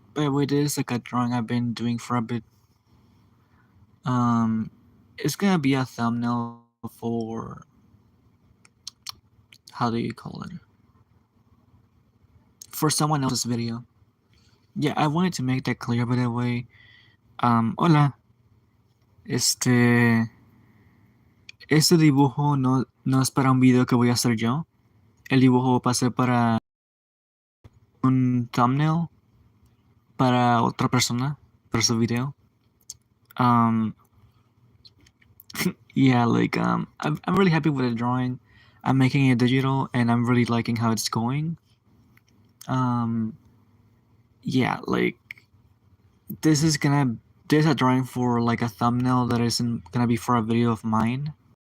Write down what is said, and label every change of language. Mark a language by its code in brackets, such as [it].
[en] By the way, this is like a drawing I've been doing for a bit. Um, it's gonna be a thumbnail for how do you call it? For someone else's video. Yeah, I wanted to make that clear. By the way, hola. [es] Este, este dibujo no es para un video que voy a hacer yo. El dibujo va a ser para un thumbnail para otra persona, para su video. [en] Um, yeah, like I'm really happy with the drawing. I'm making it digital, and I'm really liking how it's going. Um, yeah, like this is gonna there's a drawing for like a thumbnail that isn't gonna be for a video of mine.